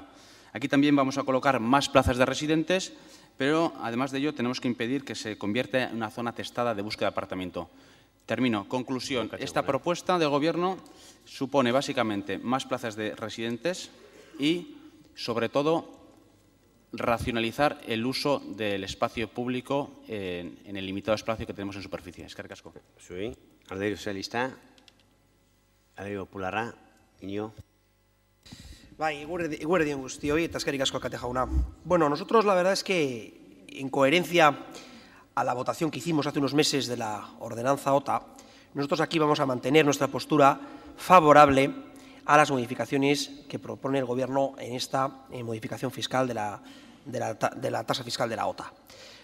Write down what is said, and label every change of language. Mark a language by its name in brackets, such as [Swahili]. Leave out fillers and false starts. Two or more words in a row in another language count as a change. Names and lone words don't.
[Spanish] Aquí también vamos a colocar más plazas de residentes, pero además de ello tenemos que impedir que se convierta en una zona testada de búsqueda de apartamento. Termino. Conclusión. Esta propuesta del Gobierno supone básicamente más plazas de residentes y, sobre todo, racionalizar el uso del espacio público en el limitado espacio que tenemos en superficie. [Basque] Eskerrik asko. [Spanish] Sí. [Basque] Alderdi Sozialista, Alderdi Popularra, Iñigo. Bai, eguerdion guztioi eta eskerrik asko alkate jauna. [Spanish] Bueno, nosotros la verdad es que en coherencia a la votación que hicimos hace unos meses de la ordenanza OTA, nosotros aquí vamos a mantener nuestra postura favorable a las modificaciones que propone el Gobierno en esta modificación fiscal de la tasa fiscal de la OTA.